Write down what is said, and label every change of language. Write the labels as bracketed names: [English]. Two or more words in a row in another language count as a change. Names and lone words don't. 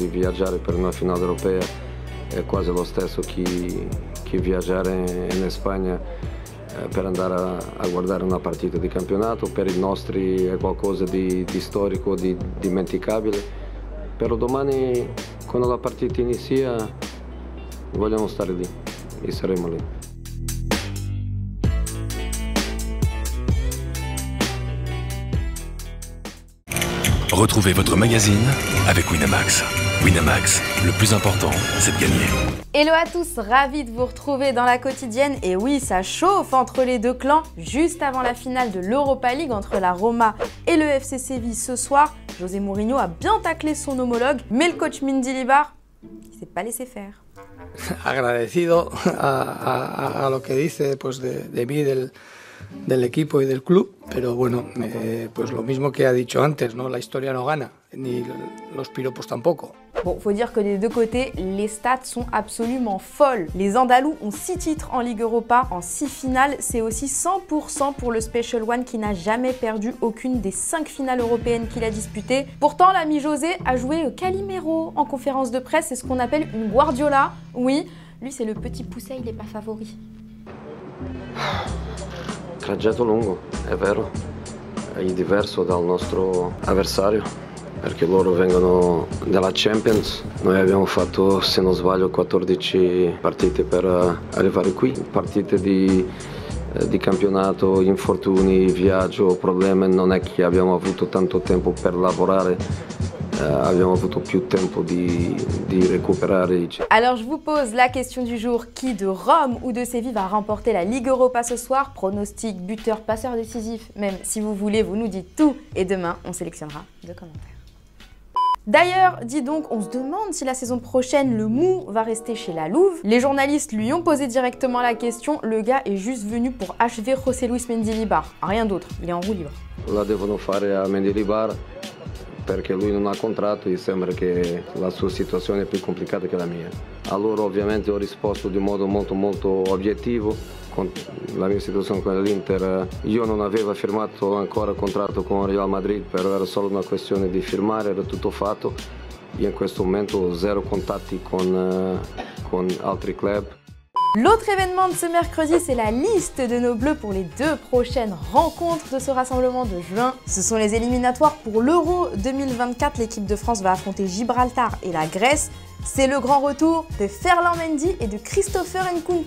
[Italian] Viaggiare per una finale europea è quasi lo stesso che viaggiare in Spagna per andare a guardare una partita di campionato. Per i nostri è qualcosa di storico, di dimenticabile, però domani quando la partita inizia vogliamo stare lì e saremo lì. [French] Retrouvez votre magazine avec Winamax. Winamax, le plus important, c'est de gagner. Hello à tous, ravi de vous retrouver dans la quotidienne. Et oui, ça chauffe entre les deux clans. Juste avant la finale de l'Europa League entre la Roma et le FC Séville ce soir, José Mourinho a bien taclé son homologue, mais le coach Mendilibar, il s'est pas laissé faire. [Spanish] Agradecido a lo que dice pues de mí, del equipo y del club, pero bueno, pues lo mismo que ha dicho antes, ¿no? La historia no gana, ni los piropos tampoco. [French] Bon, faut dire que des deux côtés, les stats sont absolument folles. Les Andalous ont 6 titres en Ligue Europa, en 6 finales. C'est aussi 100% pour le Special One qui n'a jamais perdu aucune des 5 finales européennes qu'il a disputées. Pourtant, l'ami José a joué Calimero en conférence de presse. C'est ce qu'on appelle une Guardiola. Oui, lui c'est le petit pousset, il n'est pas favori. [Italian] Tragetto lungo, è vero, è diverso dal nostro avversario, perché loro vengono dalla Champions. Noi abbiamo fatto, se non sbaglio, 14 partite per arrivare qui, partite di campionato, infortuni, viaggio, problemi. Non è che abbiamo avuto tanto tempo per lavorare. Abbiamo avuto più tempo di recuperare. [French] Alors je vous pose la question du jour, qui de Rome ou de Séville va remporter la Ligue Europa ce soir? Pronostic, buteur, passeur décisif, même si vous voulez, vous nous dites tout et demain on sélectionnera 2 commentaires. D'ailleurs, dis donc, on se demande si la saison prochaine, le Mou va rester chez la Louve. Les journalistes lui ont posé directement la question, le gars est juste venu pour achever José Luis Mendilibar, rien d'autre, il est en roue libre. [Italian] La devono fare a Mendilibar perché lui non ha contratto e sembra che la sua situazione è più complicata che la mia. Allora ovviamente ho risposto di modo molto obiettivo. Con la mia situazione con l'Inter, io non avevo firmato ancora contratto con Real Madrid, però era solo una questione di firmare, era tutto fatto. Io in questo momento ho 0 contatti con altri club. [French] L'autre événement de ce mercredi, c'est la liste de nos Bleus pour les 2 prochaines rencontres de ce rassemblement de juin. Ce sont les éliminatoires pour l'Euro 2024. L'équipe de France va affronter Gibraltar et la Grèce. C'est le grand retour de Ferland Mendy et de Christopher Nkunku.